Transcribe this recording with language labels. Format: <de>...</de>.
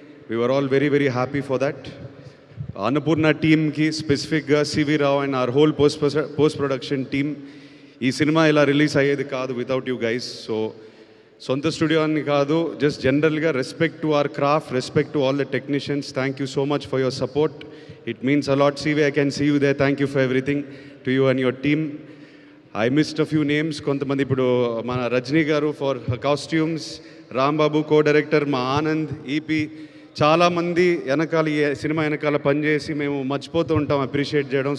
<en>We were all very happy for that. Annapurna టీమ్కి, స్పెసిఫిక్గా CV Rao and our whole post production team,</en> <te>ఈ cinema ఇలా release అయ్యేది కాదు</te> <en>Without you guys. So</en> <te>సొంత స్టూడియో అని కాదు,</te> <en>Just జనరల్గా respect to our craft, respect to all the technicians. Thank you so much for your support. It means a lot. CV, I can see you there. Thank you for everything to you and your team. I missed a few names.</en> <te>కొంతమంది ఇప్పుడు మన రజనీ గారు for costumes, Rambabu co-director, మా Anand, EP, చాలామంది వెనకాల ఈ cinema వెనకాల పనిచేసి మేము మర్చిపోతూ ఉంటాం అప్రిషియేట్ చేయడం.</te>